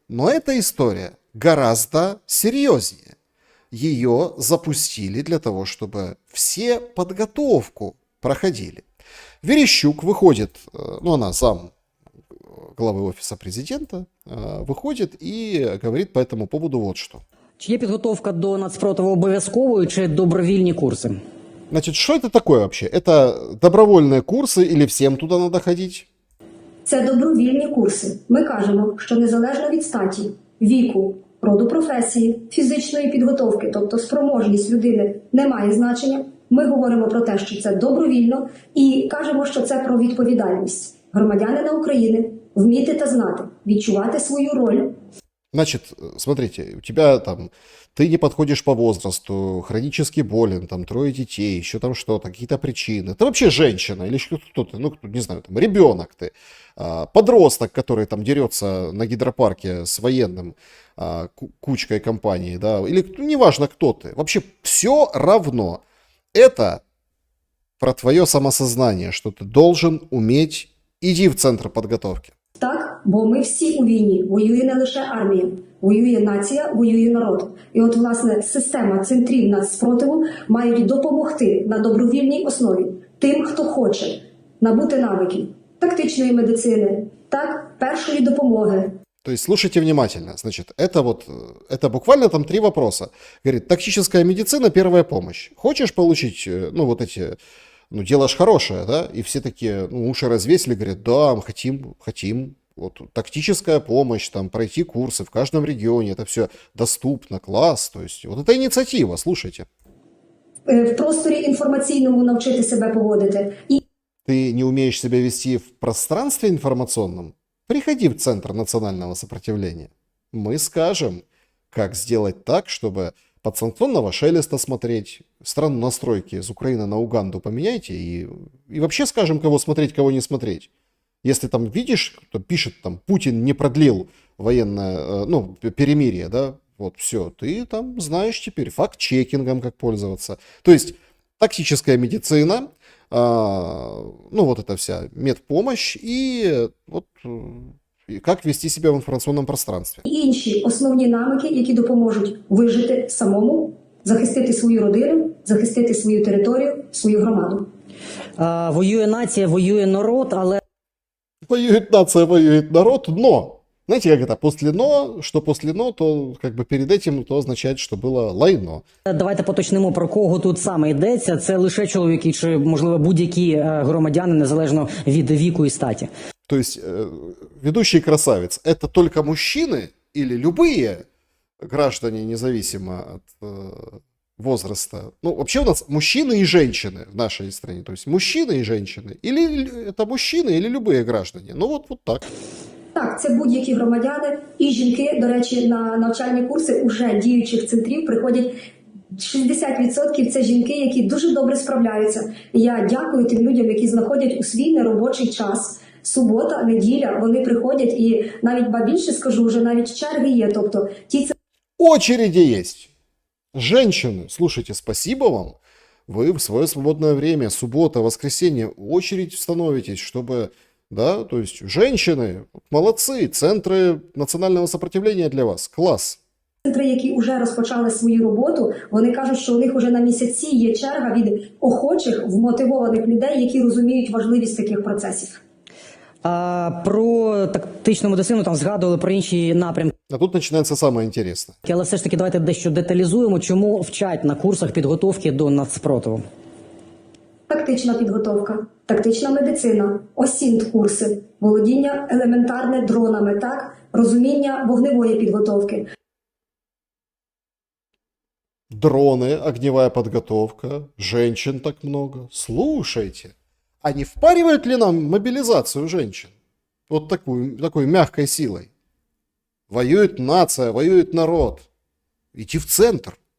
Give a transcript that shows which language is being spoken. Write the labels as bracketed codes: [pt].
[ru] Но эта история гораздо серьезнее. Ее запустили для того, чтобы все подготовку проходили. Верещук выходит, она зам главы Офиса Президента, выходит и говорит по этому поводу вот что. [uk] Чи є підготовка до нацпротиву обов'язковою чи добровільні курси? [ru] Значит, что это такое вообще? Это добровольные курсы или всем туда надо ходить? [uk] Це добровільні курси. Ми кажемо, що незалежно від статі, віку, роду професії, фізичної підготовки, тобто спроможність людини, не має значення. Ми говоримо про те, що це добровільно і кажемо, що це про відповідальність. Громадянина України вміти та знати, відчувати свою роль. [ru] Значит, смотрите, у тебя там, ты не подходишь по возрасту, хронически болен, там, 3 детей, еще там что-то, какие-то причины. Ты вообще женщина или кто ты, ну, не знаю, там, ребенок ты, подросток, который там дерется на гидропарке с военным, кучкой компаний, да, или неважно, кто ты. Вообще все равно. Это про твое самосознание, что ты должен уметь, иди в центр подготовки. [uk] Так, бо ми всі у війні. Воює не лише армія, воює нація, воює народ. І от, власне, система центрів нацспротиву мають допомогти на добровільній основі тим, хто хоче набути навиків тактичної медицини, так, першої допомоги. [ru] То есть слушайте внимательно. Значит, это буквально там 3 вопроса. Говорит, тактическая медицина, первая помощь. Хочешь получить, ну, вот эти, ну, делаешь хорошее, да? И все такие, ну, уши развесили, говорят, да, мы хотим. Вот тактическая помощь, там, пройти курсы в каждом регионе, это все доступно, класс. То есть вот это инициатива, слушайте. [uk] В просторі інформаційному навчити себе поводити. І [ru] Ты не умеешь себя вести в пространстве информационном? Приходи в Центр национального сопротивления. Мы скажем, как сделать так, чтобы подсанкционного шелеста смотреть, страну настройки с Украины на Уганду поменяйте и вообще скажем, кого смотреть, кого не смотреть. Если там видишь, кто пишет, там, Путин не продлил военное, ну, перемирие, да, вот все, ты там знаешь теперь факт-чекингом, как пользоваться. То есть тактическая медицина, ну, вот эта вся медпомощь и вот и как вести себя в информационном пространстве. [uk] інші основні навики, які допоможуть вижити самому, захистити свою родину, захистити свою територію, свою громаду. Воює нація, воює народ, але [ru] Воюет нация, воюет народ, но, знаете, как это, после но, то как бы перед этим то означает, что было лайно. [uk] давайте поточнимо, про кого тут саме йдеться. Це лише чоловіки чи, можливо, будь-які громадяни, незалежно від віку і статі. [ru] То есть ведущий красавец, это только мужчины или любые граждане, независимо от возраста? Ну, вообще у нас мужчины и женщины в нашей стране. То есть мужчины и женщины. Или это мужчины, или любые граждане. Ну, вот так. [uk] Так, це будь-які громадяни і жінки, до речі, на навчальні курси уже діючих центрів приходять 60% це жінки, які дуже добре справляються. І я дякую тим людям, які знаходять у свій неробочий час. Субота, неділя, вони приходять і навіть, ба більше скажу, вже навіть черги є. Тобто ті [ru] Очереди есть. Женщины, слушайте, спасибо вам. Вы в свое свободное время, суббота, воскресенье, очередь становитесь, чтобы, да, то есть женщины, молодцы, центры национального сопротивления для вас, класс. [uk] центри, які вже розпочали свою роботу, вони кажуть, що у них вже на місяці є черга від охочих, вмотивованих людей, які розуміють важливість таких процесів. Про тактичну медицину там згадували, про інші напрямки. [ru] А тут начинается самое интересное. [uk] Але все ж таки давайте дещо деталізуємо, чому вчать на курсах підготовки до нацспротиву. Тактична підготовка, тактична медицина, осінт-курси, володіння елементарне дронами, так, розуміння вогневої підготовки. [ru] Дроны, огневая подготовка, женщин так много. Слушайте, а не впаривают ли нам мобилизацию женщин? Вот такой мягкой силой. Воюет нация, воюет народ. Иди в центр.